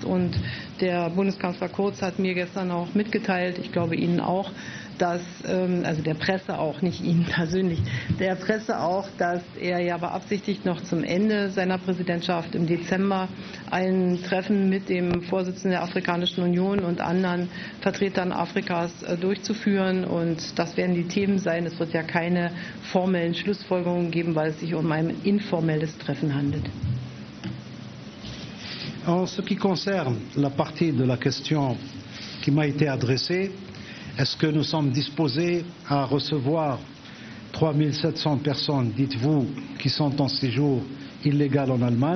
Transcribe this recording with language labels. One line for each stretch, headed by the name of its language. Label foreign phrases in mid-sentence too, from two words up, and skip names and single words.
German: Und der Bundeskanzler Kurz hat mir gestern auch mitgeteilt, ich glaube Ihnen auch, dass, also der Presse auch, nicht Ihnen persönlich, der Presse auch, dass er ja beabsichtigt, noch zum Ende seiner Präsidentschaft im Dezember ein Treffen mit dem Vorsitzenden der Afrikanischen Union und anderen Vertretern Afrikas durchzuführen. Und das werden die Themen sein. Es wird ja keine formellen Schlussfolgerungen geben, weil es sich um ein informelles Treffen handelt.
French: En ce qui concerne la partie de la question qui m'a été adressée, est-ce que nous sommes disposés à recevoir 3700 personnes, dites-vous, qui sont en séjour illégal en Allemagne?